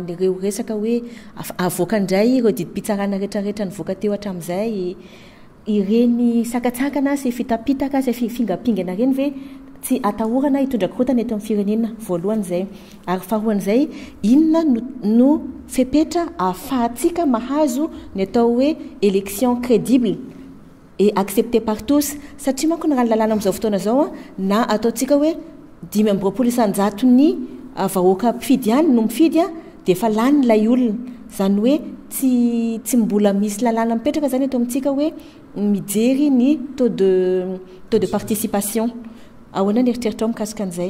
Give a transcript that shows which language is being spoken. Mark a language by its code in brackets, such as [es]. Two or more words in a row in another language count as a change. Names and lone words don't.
[mg] nireo resaka hoe avoaka indray ireo didi-pitsarana rehetrarehetra nivoaka teo hatram'izay ireny sakatsakana sy fitapitaka sy fingapingana reny ve tsy atahorana hitondra korotana eto amin'ny firenena voalohany zay ary faharoan'izay inona no fepetra ahafahantsika mahazo ny atao hoe [fr] élection crédible et accepté par tous [mg] satria manko narany lalàna amin'izao fotoana zao na ataontsika hoe 5 ny vahoaka mpifidy ihany no mifidy de efa lany lay olona zany hoe tsy mbola misy lalàna mipetraka zany eto amintsika hoe mijery ny [fr] taux de participation [mg] ahoana ny eritreritao mikasika an'izay